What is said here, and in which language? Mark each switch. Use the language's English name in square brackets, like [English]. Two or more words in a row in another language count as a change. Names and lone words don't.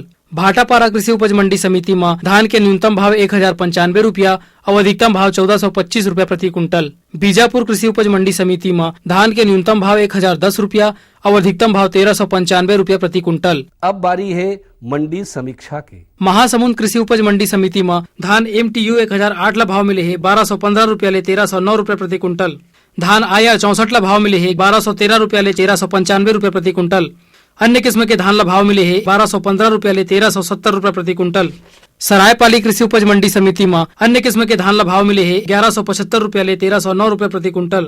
[Chhattisgarhi] भाटापारा कृषि उपज मंडी समिति में धान के न्यूनतम भाव 1095 रुपया और अधिकतम भाव 1425 रुपया प्रति कुंटल। बीजापुर कृषि उपज मंडी समिति में धान के न्यूनतम भाव 1010 रुपया और अधिकतम भाव 1395 रुपया प्रति कुंटल। अब बारी है मंडी समीक्षा के। महासमुंद कृषि उपज मंडी समिति में धान MTU 1008 ला भाव मिले है 1215 रुपया ले 1309 रुपया प्रति कुंटल। धान आया 64 ला भाव मिले है 1213 रुपया ले 1395 रुपया प्रति कुंटल। अन्य किस्म के धान ला भाव मिले है 1215 रुपया ले 1370 रुपया प्रति कुंटल। सरायपाली कृषि उपज मंडी समिति में अन्य किस्म के धान ला भाव मिले है 1175 रुपया ले 1309 रुपया प्रति कुंटल।